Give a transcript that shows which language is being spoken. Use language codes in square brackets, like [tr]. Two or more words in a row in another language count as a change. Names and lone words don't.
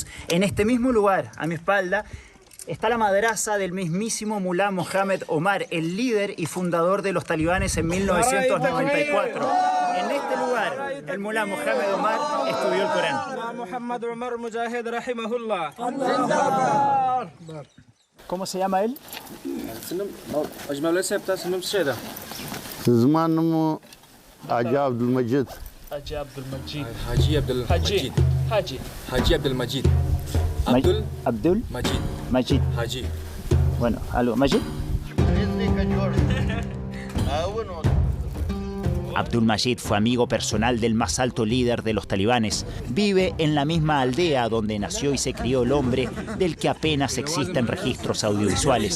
[es] En este mismo lugar, a mi espalda, está la madraza del mismísimo Mullah Mohammed Omar, el líder y fundador de los talibanes en 1994. En este lugar, el Mullah Mohammed Omar estudió el Corán. ¿Cómo se llama él? Haji Abdul Majid. Haji Abdul Majid. Haji Abdul Majid. Haji Abdul Majid. Abdul Majid. Majid. Haji. Bueno, ¿algo? Majid. Abdul Majid fue amigo personal del más alto líder de los talibanes. Vive en la misma aldea donde nació y se crió el hombre del que apenas existen registros audiovisuales.